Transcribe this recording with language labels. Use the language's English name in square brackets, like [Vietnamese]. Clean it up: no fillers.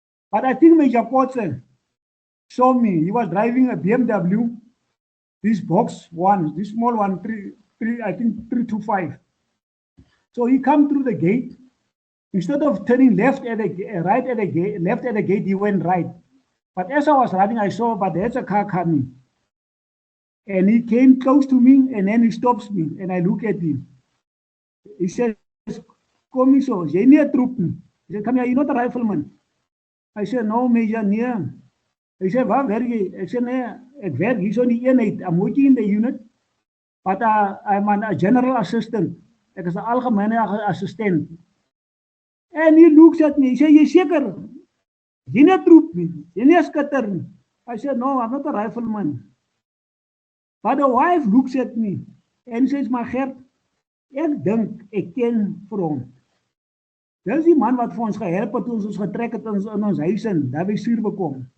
[English] But I think Major Potsen saw me. He was driving a BMW, this box one, this small one, I think 325. So he come through the gate. Instead of turning left at the right at the gate, left at the gate, he went right. But as I was running, I saw, but there's a car coming. And he came close to me, and then he stops me, and I look at him. [Afrikaans] He says, "Kom hier so, jy nie 'n troep nie." [English] He said, "Come here, you're not a rifleman." I said, "No, Major, nee." He said, [Afrikaans] "Waar werk jy?" [English] I said, [Afrikaans] "Nee, ek werk hier so in die eenheid. [English] I'm working in the unit, but I'm a general assistant. [Afrikaans] Ek is 'n algemene assistent." [English] And he looks at me, he said, [Afrikaans] "Jy seker? Jy nie 'n troep nie, jy nie 'n skutter nie." [English] I said, "No, I'm not a rifleman." But the wife looks at me and says, [Afrikaans] "Maar Gert, ek dink ek ken front. Dis die man wat vir ons gehelp het toe ons getrek het in ons huis in, daar by Suurbekom.